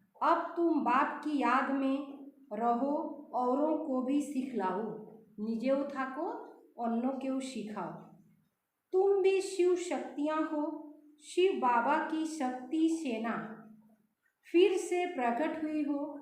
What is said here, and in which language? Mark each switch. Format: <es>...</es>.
<hi>अब तुम बाप की याद में रहो, औरों को भी सिखलाओ।</hi> <bn>निजेও থাকো, অন্যকেও শিখাও।</bn> <hi>तुम भी शिव शक्तियाँ हो, शिव बाबा की शक्ति सेना फिर से प्रकट हुई हो।</hi>